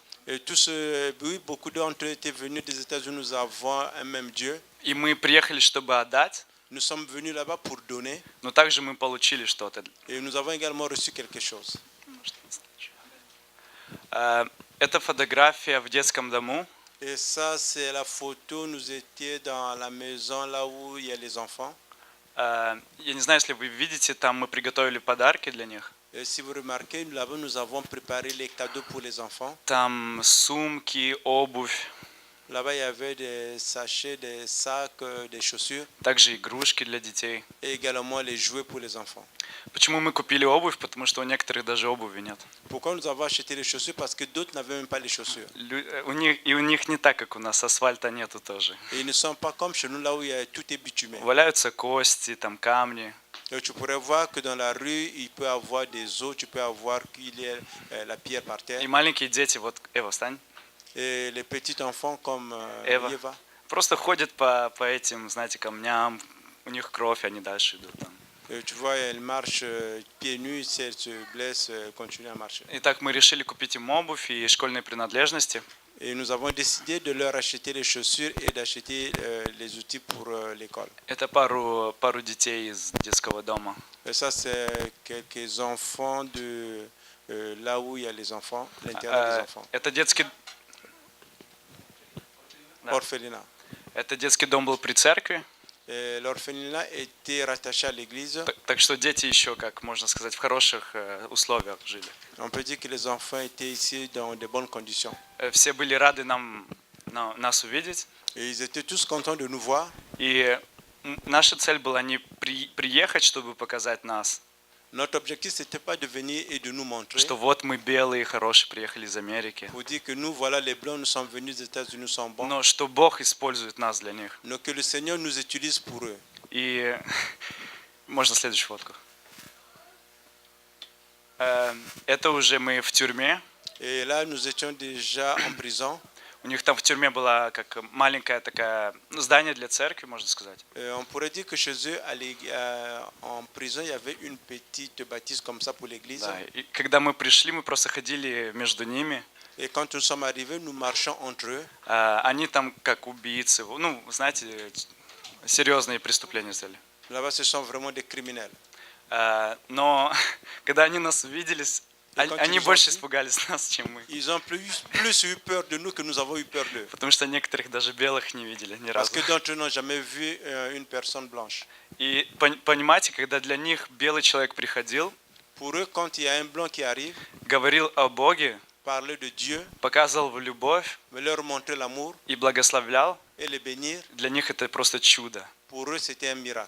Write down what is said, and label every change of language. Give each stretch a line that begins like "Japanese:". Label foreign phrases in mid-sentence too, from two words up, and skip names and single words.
French: Et tous, oui, beaucoup d'entre eux étaient venus des États-Unis. Nous avons un même Dieu.
Russian: И мы приехали, чтобы отдать,
French: Nous sommes venus là-bas pour donner
Russian: но также мы получили что-то.
French: et nous avons également reçu quelque chose.
Russian: Это фотография в детском дому.
French: Et ça, c'est la photo. Nous étions dans la maison là où il y a les enfants.
Russian: Я не знаю, если вы видите, там мы приготовили подарки для них.
French: Et si vous remarquez, nous avons préparé les cadeaux pour les enfants.
Russian: Там сумки, обувь.
French: Là-bas, il y avait des sachets, des sacs, des chaussures
Russian: также игрушки для детей.
French: et également les jouets pour les enfants.
Russian: Почему мы купили обувь? Потому что у некоторых даже обуви нет.
French: Pourquoi nous avons acheté les chaussures? Parce que d'autres n'avaient même pas les chaussures.
Russian: У них не так, как у нас, асфальта нету тоже.
French: Et ils ne sont pas comme chez nous, là où tout est bitumé.
Russian: Валяются кости, там камни.
French: Donc, tu pourrais voir que dans la rue, il peut y avoir des os, tu peux avoir qu'il y a la pierre par terre.
Russian: И маленькие дети, вот, Эва, встань,
French: Et les petits enfants comme Eva. Eva,
Russian: просто ходят по этим, знаете, камням, у них кровь, они дальше идут там.
French: tu vois, elle marche pieds nus, si elle se blesse, continue à marcher.
Russian: Итак, мы решили купить им обувь и школьные принадлежности.
French: Et nous avons décidé de leur acheter les chaussures et d'acheter les outils pour l'école.
Russian: Это пару детей из детского дома.
French: Et ça, c'est quelques enfants de là où il y a les enfants, l'intérieur des enfants.
Russian: Это детский, Да.
French: Orphelinat.
Russian: это детский дом был при церкви,
French: Et l'orphelinat était rattaché à l'église.
Russian: так что дети еще, как можно сказать, в хороших условиях жили.
French: On peut dire que les enfants étaient ici dans de bonnes conditions.
Russian: Все были рады нас увидеть.
French: Et ils étaient tous contents de nous voir.
Russian: И наша цель была не приехать, чтобы показать нас,
French: Notre objectif, ce n'était pas de venir et de nous montrer.
Russian: что вот мы белые, хорошие, приехали из Америки.
French: Pour dire que nous, voilà, les Blancs, nous sommes venus des États-Unis, nous sommes bons.
Russian: Но что Бог использует нас для них.
French: Mais que le Seigneur nous utilise pour eux.
Russian: И можно следующую фотку. Это уже мы в тюрьме.
French: Et là, nous étions déjà en prison.
Russian: У них там в тюрьме была как маленькое такое здание для церкви, можно сказать.
French: On pourrait dire que chez eux, en prison, il y avait une petite bâtisse comme ça pour l'église.
Russian: Да, и когда мы пришли, мы просто ходили между ними.
French: Et quand nous sommes arrivés, nous marchons entre eux.
Russian: Они там как убийцы, ну, знаете, серьезные преступления сделали.
French: Là-bas, ce sont vraiment des criminels.
Russian: Но когда они нас увидели, они
French: ils ont
Russian: больше
French: vu-
Russian: испугались нас, чем мы.
French: Ils ont plus eu peur de nous que nous avons eu peur d'eux.
Russian: Потому что некоторых даже белых не видели ни
French: Parce
Russian: разу.
French: que d'entre eux n'ont jamais vu une personne blanche.
Russian: И понимаете, когда для них белый человек приходил,
French: Pour eux, quand il y a un blanc qui arrive,
Russian: говорил о Боге,
French: parler de Dieu,
Russian: показывал любовь
French: leur montrer l'amour
Russian: и благословлял,
French: et les bénir,
Russian: для них это просто чудо.
French: pour eux, c'était un miracle.